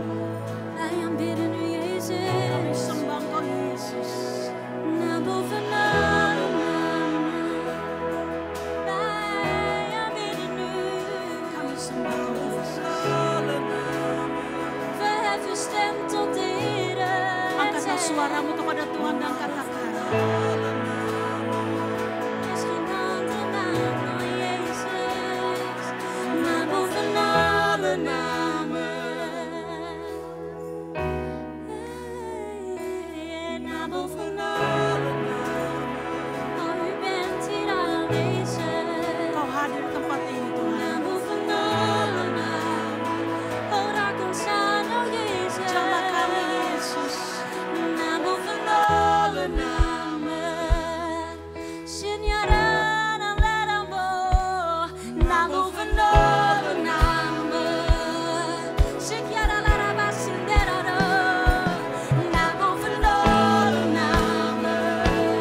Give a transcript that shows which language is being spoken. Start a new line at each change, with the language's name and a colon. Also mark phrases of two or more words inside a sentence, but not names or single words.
Dutch: Wij aanbidden u Jezus.
Indonesian: Kami sembah Engkau Yesus.
Dutch: Naam boven alle namen. Wij aanbidden u.
Indonesian: Kami sembah Engkau Yesus.
Dutch: Verheffen stem tot de Heer.
Indonesian: Angkatlah suaramu kepada Tuhan dan katakan.
Dutch: Er is geen andere naam dan Jezus. Naam boven alle namen. Naam boven alle namen. Oh, u bent hier aanwezig.
Indonesian: Engkau hadir di tempat ini Tuhan.
Dutch: Naam boven alle namen. Oh, raak ons aan, oh Jezus.
Indonesian: Jamah kami Yesus.
Dutch: Naam boven alle namen. Signaran en leramo. Naam boven alle namen. Signara laraba sinderaro. Naam boven alle namen.